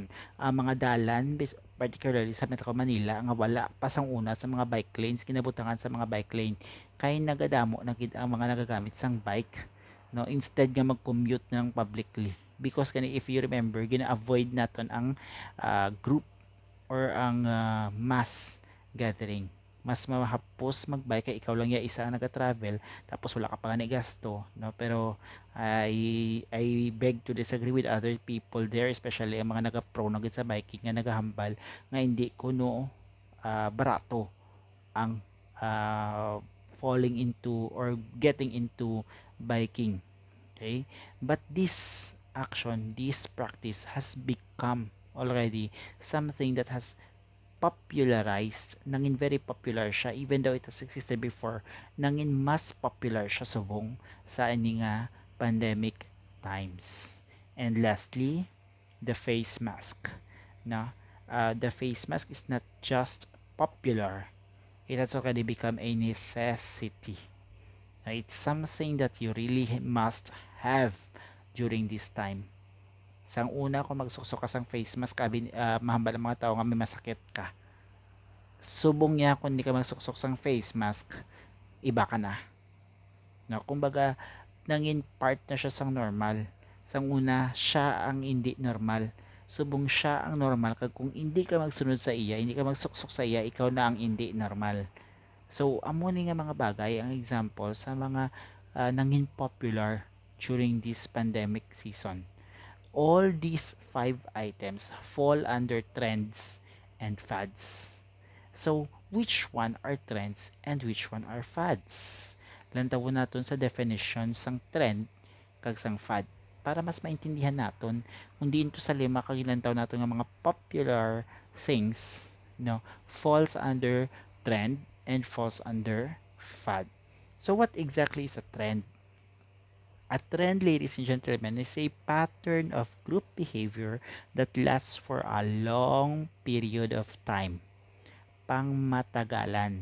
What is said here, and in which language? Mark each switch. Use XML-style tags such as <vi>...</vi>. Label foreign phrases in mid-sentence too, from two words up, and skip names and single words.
<hil>Ang mga dalan, particularly sa Metro Manila, nga wala pa sang una sa mga</hil> <en>bike lanes,</en> <hil>kinabutangan sa mga</hil> <en>bike lane,</en> <hil>kay nagadamo na gid ang mga nagagamit sang bike, no, instead nga mag-commute ng publicly, because kani</hil> <en>if you remember,</en> <hil>gina-avoid naton ang group or ang</hil> <en>mass gathering.</en> <hil>Mas mahapos magbike kay ikaw lang ya isa ang nag-travel tapos wala ka pa nga gasto, no?</hil> <en>Pero I beg to disagree with other people there,</en> <hil>especially ang mga naga-pro na sa biking nga nagahambal nga hindi kuno barato ang</hil> <en>falling into or getting into biking.</en> <hil>Okay?</hil> <en>But this action, this practice has become already something that has popularized, nangin very popular siya even though it has existed before,</en> <hil>nangin mas popular siya subong sa ini nga</hil> <en>pandemic times. And lastly, the face mask. No? The face mask is not just popular, it has already become a necessity. It's something that you really must have during this time.</en> <hil>Sang una kung magsuksok ka sang face mask, mahambal ang mga tao nga may masakit ka. Subong niya kung hindi ka magsuksok sang face mask, iba ka na. No, kumbaga, nangin part na siya sang normal. Sang una, siya ang hindi normal. Subong siya ang normal, kag kung hindi ka magsunod sa iya, hindi ka magsuksok sa iya, ikaw na ang hindi normal. So, amo ni nga mga bagay ang example sa mga nangin popular</hil> <en>during this pandemic season. All these 5 items fall under trends and fads. So, which one are trends and which one are fads?</en> <hil>Lantawon naton sa definition sang trend kag sang fad para mas maintindihan naton kung diin to sa lima kagilantaw naton nga mga</hil> <en>popular things,</en> <hil>no,</hil> <en>falls under trend and falls under fad. So what exactly is a trend? A trend, ladies and gentlemen, is a pattern of group behavior that lasts for a long period of time, pangmatagalan.</en>